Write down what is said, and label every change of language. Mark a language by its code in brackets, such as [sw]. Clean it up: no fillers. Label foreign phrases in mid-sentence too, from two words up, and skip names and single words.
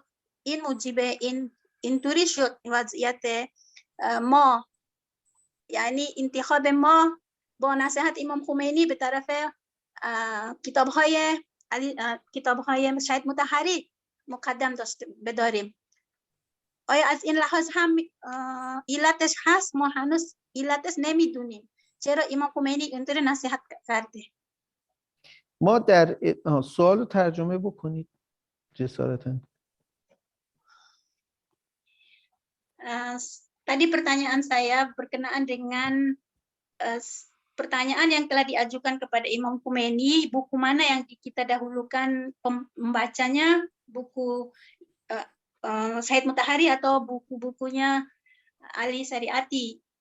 [fa] این موجب اینطوری شد وضعیت ما یعنی انتخاب ما با نصیحت امام خمینی به طرف کتاب‌های شهید مطهری مقدم داشته بداریم. آیا از این لحاظ هم علتش هست؟ ما هنوز علتش نمیدونیم چرا امام خمینی اینطوری نصیحت کرده. ما در سوال ترجمه بکنید جسارتاً. [id] Tadi pertanyaan saya berkenaan dengan pertanyaan yang telah diajukan kepada Imam Khomeini, buku mana yang kita dahulukan membacanya, buku Syahid Mutahari atau buku-bukunya Ali Syariati.